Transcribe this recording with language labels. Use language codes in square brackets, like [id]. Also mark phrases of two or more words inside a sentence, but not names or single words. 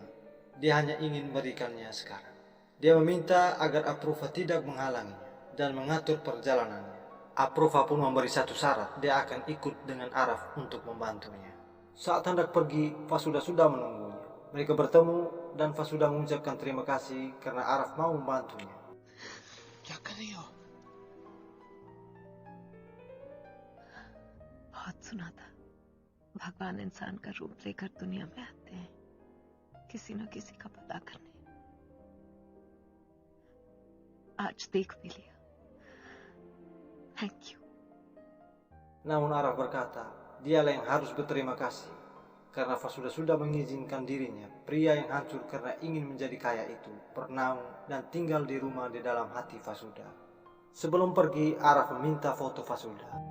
[id] Dia hanya ingin memberikannya sekarang. Dia meminta agar Apruva tidak menghalanginya dan mengatur perjalanannya. Apruva pun memberi satu syarat, dia akan ikut dengan Araf untuk membantunya. Saat hendak pergi, Fasuda sudah menunggunya. Mereka bertemu dan Fasuda mengucapkan terima kasih karena Araf mau membantunya. [hi] क्या कर रही हो? बहुत सुना था भगवान इंसान का रूप लेकर दुनिया में आते हैं किसी न किसी का भला करने. आज देख भी लिया. [en] Thank you. [id] Namun Araf berkata, dialah yang harus berterima kasih karena Fasuda sudah mengizinkan dirinya, pria yang hancur karena ingin menjadi kaya itu, bernaung dan tinggal di rumah di dalam hati Fasuda. Sebelum pergi, Araf meminta foto Fasuda.